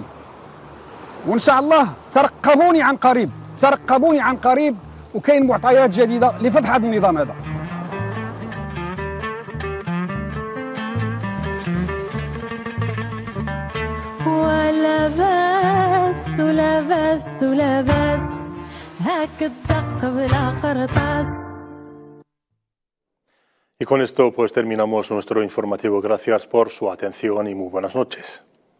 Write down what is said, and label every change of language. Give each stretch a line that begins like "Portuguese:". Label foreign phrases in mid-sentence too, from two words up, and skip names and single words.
Arabic: وان شاء الله ترقبوني عن قريب، ترقبوني عن قريب، وكاين معطيات جديده لفضح هذا النظام هذا. ولا بس ولا بس ولا بس هاك الدق بلا قرطاس.
Spanish: Y con esto pues terminamos nuestro informativo. Gracias por su atención y muy buenas noches.